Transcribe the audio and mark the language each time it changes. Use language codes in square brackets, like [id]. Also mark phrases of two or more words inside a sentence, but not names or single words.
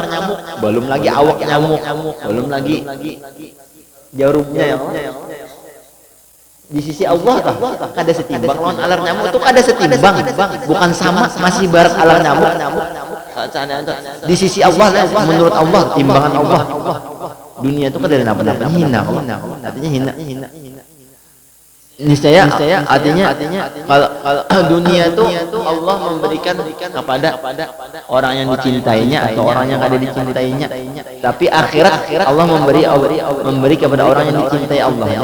[bjn] Belum lagi awak nyamuk, belum lagi jarumnya ya. Di sisi Allah kada setimbang lawan alar nyamuk itu kada setimbang. Bukan sama, masih barat alar nyamuk. Di sisi Allah menurut Allah timbangan Allah. Dunia itu kada napa-napa hina. Artinya hina. [id] Niscaya artinya kalau dunia itu Allah memberikan kepada orang yang dicintainya atau orang yang ada dicintainya. Tapi akhirat Allah memberi kepada orang yang dicintai Allah ya.